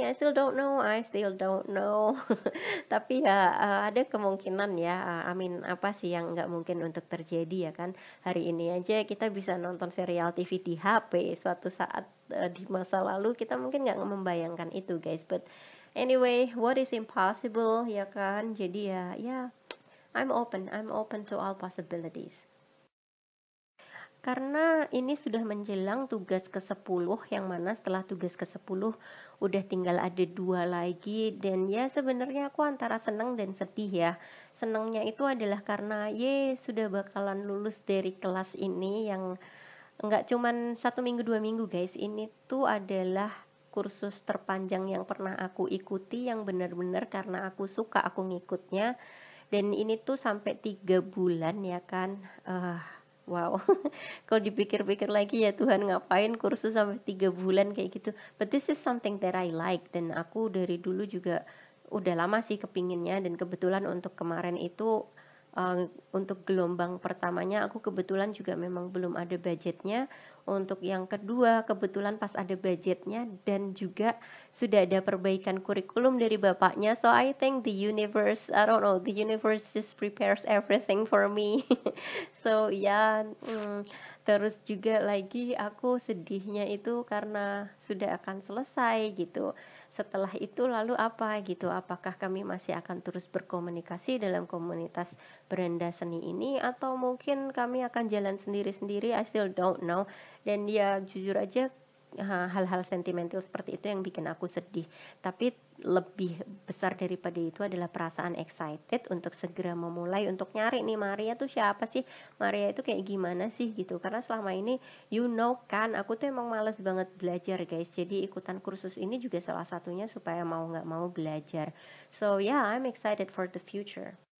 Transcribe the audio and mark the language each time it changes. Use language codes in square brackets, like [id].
[en] I still don't know. [id] Tapi ya ada kemungkinan ya, amin, apa sih yang nggak mungkin untuk terjadi ya kan. Hari ini aja kita bisa nonton serial TV di HP, suatu saat di masa lalu kita mungkin nggak membayangkan itu guys. [en] But anyway, what is impossible [id] ya kan. Jadi ya [en] I'm open to all possibilities. [id] Karena ini sudah menjelang tugas ke-10, yang mana setelah tugas ke-10 udah tinggal ada 2 lagi, dan ya sebenarnya aku antara seneng dan sedih ya. Senengnya itu adalah karena sudah bakalan lulus dari kelas ini yang nggak cuman 1 minggu 2 minggu guys. Ini tuh adalah kursus terpanjang yang pernah aku ikuti, yang benar-benar karena aku suka aku ngikutnya, dan ini tuh sampai 3 bulan ya kan. Wow. Kalau dipikir-pikir lagi ya Tuhan, ngapain kursus sampai 3 bulan kayak gitu. [en] But this is something that I like, [id] dan aku dari dulu juga udah lama sih kepinginnya, dan kebetulan untuk kemarin itu untuk gelombang pertamanya aku kebetulan juga memang belum ada budgetnya. Untuk yang kedua kebetulan pas ada budgetnya, dan juga sudah ada perbaikan kurikulum dari bapaknya. [en] So I think the universe, I don't know, the universe just prepares everything for me. [id] So ya, terus juga lagi aku sedihnya itu karena sudah akan selesai gitu. Setelah itu lalu apa gitu, apakah kami masih akan terus berkomunikasi dalam komunitas beranda seni ini, atau mungkin kami akan jalan sendiri-sendiri, [en] I still don't know. [id] Dan ya jujur aja, hal-hal sentimental seperti itu yang bikin aku sedih. Tapi lebih besar daripada itu adalah perasaan excited untuk segera memulai, untuk nyari nih Maria tuh siapa sih, Maria itu kayak gimana sih gitu. Karena selama ini kan aku tuh emang males banget belajar guys. Jadi ikutan kursus ini juga salah satunya supaya mau nggak mau belajar. [en] So yeah, I'm excited for the future.